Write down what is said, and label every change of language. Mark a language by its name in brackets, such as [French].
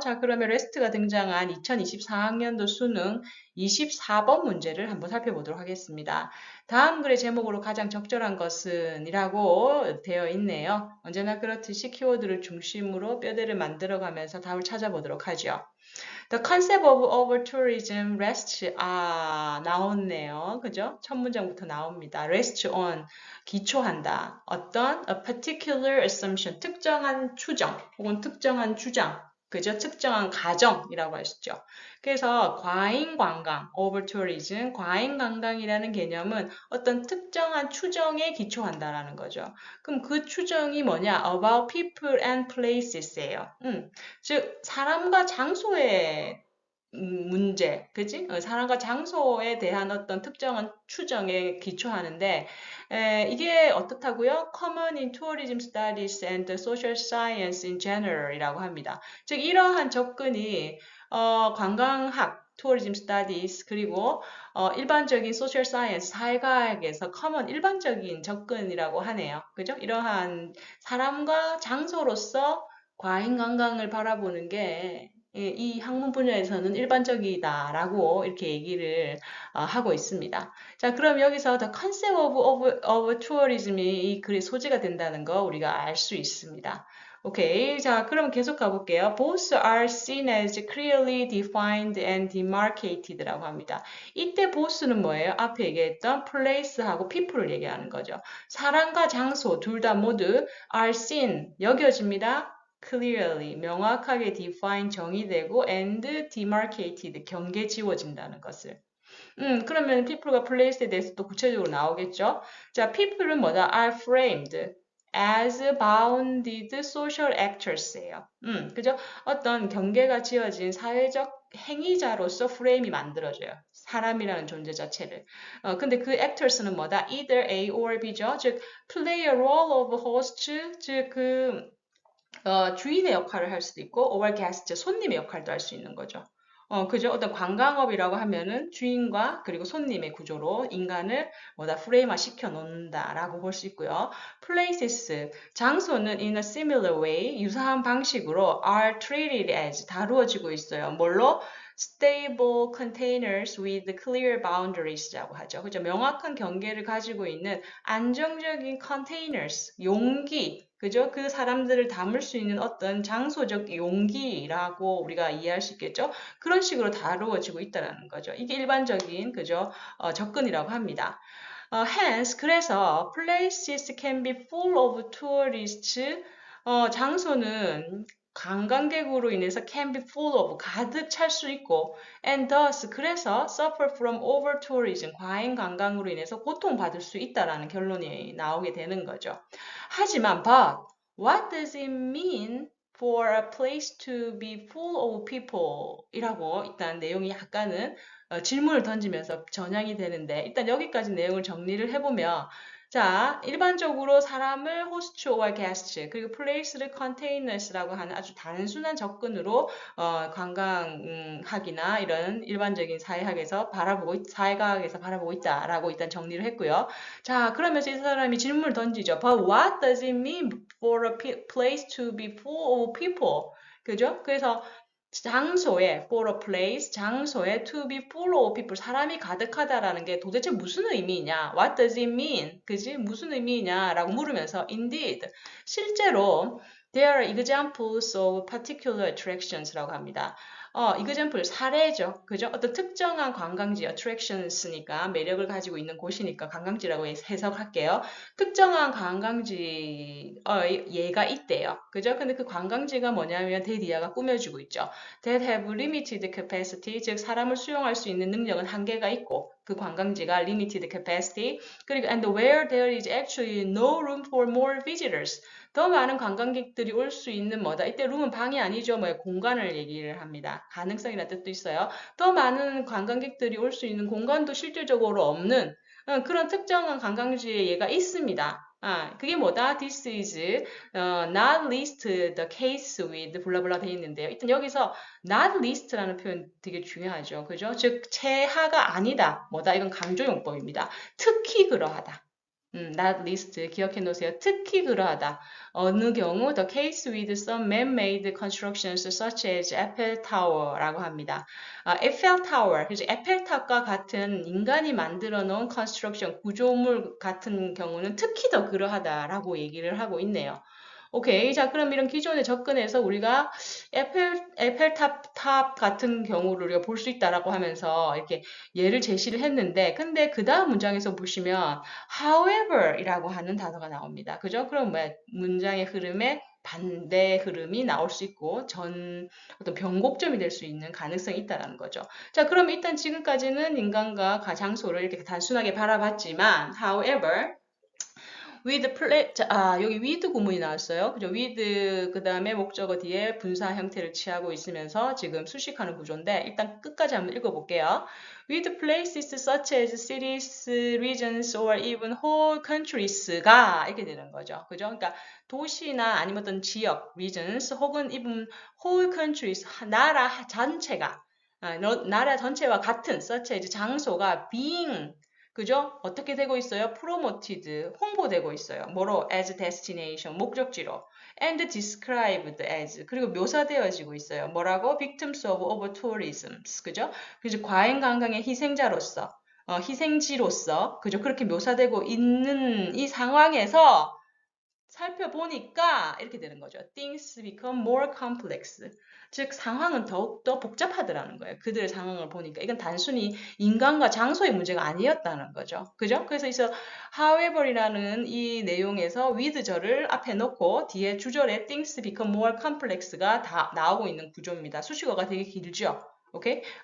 [Korean] 자, 그러면 rest가 등장한 2024학년도 수능 24번 문제를 한번 살펴보도록 하겠습니다. 다음 글의 제목으로 가장 적절한 것은 이라고 되어 있네요. 언제나 그렇듯이 키워드를 중심으로 뼈대를 만들어가면서 답을 찾아보도록 하죠. [English] The concept of over-tourism rests, [Korean] 나왔네요. 그죠? 첫 문장부터 나옵니다. [English] rest on, [Korean] 기초한다. 어떤 [English] a particular assumption, [Korean] 특정한 추정 혹은 특정한 주장. 그죠? 특정한 가정이라고 하시죠. 그래서 과잉 관광, over-tourism, 과잉 관광이라는 개념은 어떤 특정한 추정에 기초한다라는 거죠. 그럼 그 추정이 뭐냐? [English] About people and places예요. [Korean] 즉 사람과 장소의 문제, 그지? 사람과 장소에 대한 어떤 특정한 추정에 기초하는데 이게 어떻다고요? [English] Common in tourism studies and social science in general이라고 합니다. [Korean] 즉 이러한 접근이 관광학 tourism studies 그리고 일반적인 social science 사회과학에서 common 일반적인 접근이라고 하네요. 그죠? 이러한 사람과 장소로서 과잉 관광을 바라보는 게 이 학문 분야에서는 일반적이다라고 이렇게 얘기를 하고 있습니다. 자, 그럼 여기서 the concept of tourism이 이 글의 소재가 된다는 거 우리가 알 수 있습니다. 오케이. 자, 그럼 계속 가볼게요. [English] Both are seen as clearly defined and demarcated라고 합니다. [Korean] 이때 both는 뭐예요? 앞에 얘기했던 place하고 people을 얘기하는 거죠. 사람과 장소 둘 다 모두 are seen, 여겨집니다. clearly, 명확하게 define, 정의되고 [English] and demarcated, [Korean] 경계 지워진다는 것을. 그러면 people과 place에 대해서 또 구체적으로 나오겠죠? 자, people은 뭐다? [English] are framed as bounded social actors예요. [Korean] 그죠? 어떤 경계가 지어진 사회적 행위자로서 프레임이 만들어져요. 사람이라는 존재 자체를. 근데 그 actors는 뭐다? [English] either A or B죠. [Korean] 즉, [English] play a role of host, [Korean] 즉, 주인의 역할을 할 수도 있고, or guest, 손님의 역할도 할 수 있는 거죠. 그죠? 어떤 관광업이라고 하면은 주인과 그리고 손님의 구조로 인간을 뭐다 프레임화 시켜 놓는다라고 볼 수 있고요. [English] places, [Korean] 장소는 [English] in a similar way, [Korean] 유사한 방식으로 [English] are treated as, [Korean] 다루어지고 있어요. 뭘로? [English] stable containers with clear boundaries라고 하죠. [Korean] 그죠? 명확한 경계를 가지고 있는 안정적인 containers, 용기, 그죠? 그 사람들을 담을 수 있는 어떤 장소적 용기라고 우리가 이해할 수 있겠죠? 그런 식으로 다루어지고 있다는 거죠. 이게 일반적인, 그죠? 접근이라고 합니다. Hence, 그래서 [English] places can be full of tourists. [Korean] 장소는 관광객으로 인해서 [English] can be full of, [Korean] 가득 찰 수 있고, and thus, 그래서 [English] suffer from over tourism, [Korean] 과잉 관광으로 인해서 고통받을 수 있다라는 결론이 나오게 되는 거죠. 하지만, [English] but, what does it mean for a place to be full of people? [Korean] 이라고 일단 내용이 약간은 질문을 던지면서 전향이 되는데, 일단 여기까지 내용을 정리를 해보면, 자, 일반적으로 사람을 [English] host or guest, [Korean] 그리고 place를 containers라고 하는 아주 단순한 접근으로 관광학이나 이런 일반적인 사회과학에서 바라보고 있다라고 일단 정리를 했고요. 자, 그러면서 이 사람이 질문을 던지죠. [English] But what does it mean for a place to be full of people? [Korean] 그죠? 그래서 장소에 [English] for a place, [Korean] 장소에 [English] to be full of people, [Korean] 사람이 가득하다라는 게 도대체 무슨 의미냐? [English] What does it mean? [Korean] 그지? 무슨 의미냐? 라고 물으면서 [English] indeed, [Korean] 실제로 [English] there are examples of particular attractions라고 합니다. [Korean] example, 사례죠. 그죠? 어떤 특정한 관광지, attractions니까 매력을 가지고 있는 곳이니까 관광지라고 해석할게요. 특정한 관광지, 예가 있대요. 그죠? 근데 그 관광지가 뭐냐면 데디아가 꾸며주고 있죠. [English] That have limited capacity, [Korean] 즉 사람을 수용할 수 있는 능력은 한계가 있고 그 관광지가 [English] limited capacity 그리고 and where there is actually no room for more visitors. [Korean] 더 많은 관광객들이 올 수 있는 뭐다. 이때 룸은 방이 아니죠. 뭐 공간을 얘기를 합니다. 가능성이라는 뜻도 있어요. 더 많은 관광객들이 올 수 있는 공간도 실질적으로 없는 그런 특정한 관광지에 얘가 있습니다. 그게 뭐다? [English] This is not least the case with [Korean] 블라블라 돼 있는데요. 일단 여기서 not least라는 표현 되게 중요하죠. 그죠? 즉 최하가 아니다. 뭐다? 이건 강조용법입니다. 특히 그러하다. not least 기억해 놓으세요. 특히 그러하다. 어느 경우 [English] the case with some man-made constructions such as Eiffel Tower라고 합니다. [Korean] 에펠 타워, 그래서 에펠탑과 같은 인간이 만들어 놓은 construction 구조물 같은 경우는 특히 더 그러하다라고 얘기를 하고 있네요. 오케이. 자, 그럼 이런 기존에 접근해서 우리가 에펠탑 같은 경우를 우리가 볼 수 있다라고 하면서 이렇게 예를 제시를 했는데, 근데 그 다음 문장에서 보시면, however 이라고 하는 단어가 나옵니다. 그죠? 그럼 뭐야? 문장의 흐름에 반대 흐름이 나올 수 있고, 어떤 변곡점이 될 수 있는 가능성이 있다라는 거죠. 자, 그럼 일단 지금까지는 인간과 장소를 이렇게 단순하게 바라봤지만, [English] however, with play, [Korean] 여기 with 구문이 나왔어요. 그죠? with, 그 다음에 목적어 뒤에 분사 형태를 취하고 있으면서 지금 수식하는 구조인데, 일단 끝까지 한번 읽어볼게요. [English] with places such as cities, regions, or even whole countries가 이렇게 되는 거죠. [Korean] 그죠? 그러니까 도시나 아니면 어떤 지역, regions, 혹은 [English] even whole countries, [Korean] 나라 전체가, 나라 전체와 같은 such as 장소가 being 그죠? 어떻게 되고 있어요? promoted, 홍보되고 있어요. 뭐로? [English] as destination, [Korean] 목적지로. [English] and described as, [Korean] 그리고 묘사되어지고 있어요. 뭐라고? [English] victims of over-tourism, [Korean] 그죠? 그래서 과잉 관광의 희생자로서, 희생지로서, 그죠? 그렇게 묘사되고 있는 이 상황에서 살펴보니까 이렇게 되는 거죠. [English] Things become more complex. [Korean] 즉 상황은 더욱더 복잡하더라는 거예요. 그들의 상황을 보니까 이건 단순히 인간과 장소의 문제가 아니었다는 거죠. 그죠? 그래서 however이라는 이 내용에서 with절을 앞에 놓고 뒤에 주절에 [English] things become more complex [Korean] 가 다 나오고 있는 구조입니다. 수식어가 되게 길죠. 오케이?